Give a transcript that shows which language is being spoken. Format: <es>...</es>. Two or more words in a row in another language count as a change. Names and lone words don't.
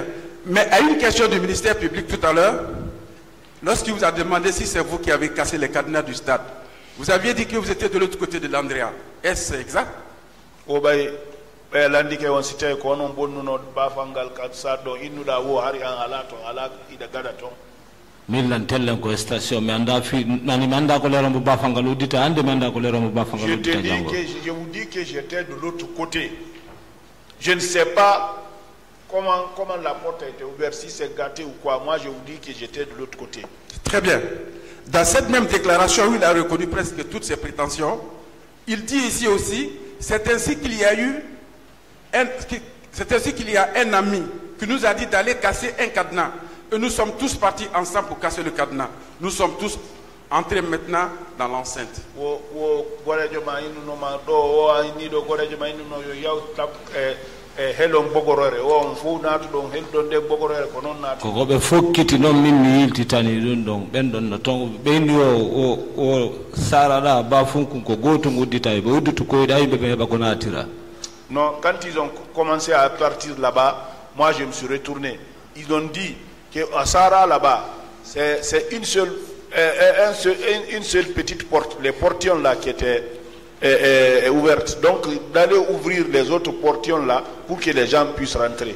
<fr>Mais à une question du ministère public tout à l'heure, lorsqu'il vous a demandé si c'est vous qui avez cassé les cadenas du stade, vous aviez dit que vous étiez de l'autre côté de l'Andrea. Est-ce exact?</fr> <ff>Milan tellen ko station mi anda fi nani mi anda ko leero mo bafangal udita ande mi anda ko leero mo bafangal udita jango.</ff> <fr>Je vous dis que j'étais de l'autre côté. Je ne sais pas comment la porte a été ouverte, si c'est gâté ou quoi. Moi, je vous dis que j'étais de l'autre côté. Très bien. Dans cette même déclaration où il a reconnu presque toutes ses prétentions, il dit ici aussi, c'est ainsi qu'il y a un ami qui nous a dit d'aller casser un cadenas. Et nous sommes tous partis ensemble pour casser le cadenas. Nous sommes tous entrés maintenant dans l'enceinte.</fr> <ff>Koko be fokkiti non min mi yiltitani ɗum ɗon ɓen no ton ɓeyndi o sarana ba funkun ko goto uddita ɓe udditu koyɗa yimɓe ɓe heɓa ko natira.</ff> <fr>Non, quand ils ont commencé à partir là-bas, moi je me suis retourné. Ils ont dit qu'à Sahara là-bas, c'est une seule petite porte, les portions là qui étaient ouvertes. Donc d'aller ouvrir les autres portions là pour que les gens puissent rentrer.</fr>